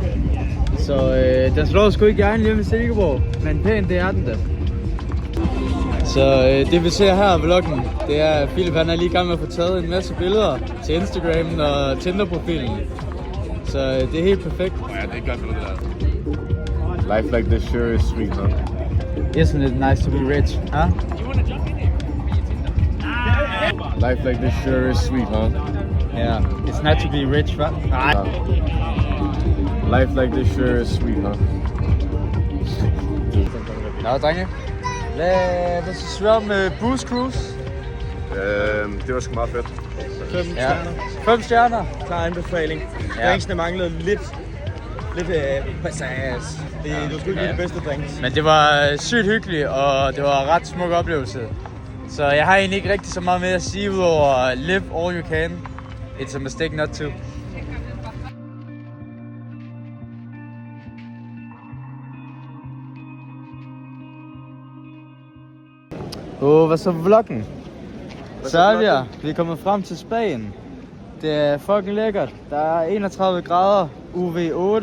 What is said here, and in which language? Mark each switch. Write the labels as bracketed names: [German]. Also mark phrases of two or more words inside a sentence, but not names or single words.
[Danish] Så den slår sgu ikke egen hjemme i Silkeborg, men pænt det er den da. Så det vi ser her i vloggen, det er at Philip han er lige i gang med at få taget en masse billeder til Instagram og Tinder-profilen. Så det er helt perfekt. Ja, det er godt billede der. [English] Life like this sure is sweet, huh? Isn't it nice to be rich, huh? Life like this sure is sweet, huh? Yeah, it's not to be rich, right? Life like this sure is sweet, huh? [Danish] Nå, drenge. Hvad synes du om Booze Cruise? Det var sgu meget fedt. 5 Ja. stjerner. 5 stjerner. Klar anbefaling. Ja. Drinksene manglede lidt passage. Det var sgu ikke de bedste drinks. Men det var sygt hyggeligt, og det var en ret smuk oplevelse. Så jeg har egentlig ikke rigtig så meget mere at sige, udover [English] live all you can. It's a mistake not to. [Danish] Hvad så vloggen? Så er vi her. Vi er kommet frem til Spanien. Det er fucking lækkert. Der er 31 grader, UV8.